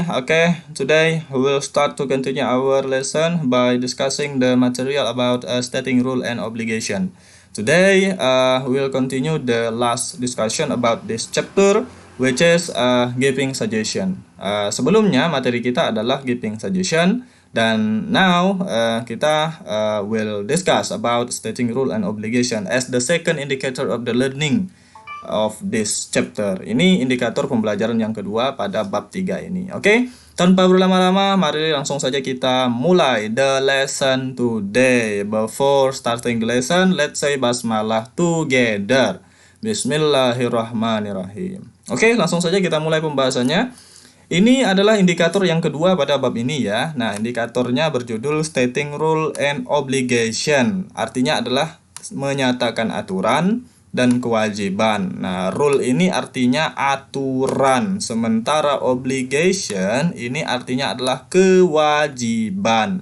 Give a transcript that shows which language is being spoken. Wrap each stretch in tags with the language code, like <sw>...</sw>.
<en>Okay, today we will start to continue our lesson by discussing the material about stating rule and obligation. Today we will continue the last discussion about this chapter, which is giving suggestion.</en> <id>Sebelumnya materi kita adalah</id> <en>giving suggestion.</en> <id>Dan</id> <en>now</en> <id>kita</id> <en>will discuss about stating rule and obligation as the second indicator of the learning of this chapter.</en> <id>Ini indikator pembelajaran yang kedua pada bab 3 ini. Oke, tanpa berlama-lama, mari langsung saja kita mulai</id> <en>the lesson today. Before starting the lesson, let's say basmalah together.</en> <ar>Bismillahirrahmanirrahim.</ar> <id>Oke, langsung saja kita mulai pembahasannya. Ini adalah indikator yang kedua pada bab ini ya. Nah, indikatornya berjudul</id> <en>Stating Rule and Obligation.</en> <id>Artinya adalah menyatakan aturan dan kewajiban. Nah, rule ini artinya aturan. Sementara obligation ini artinya adalah kewajiban.</id>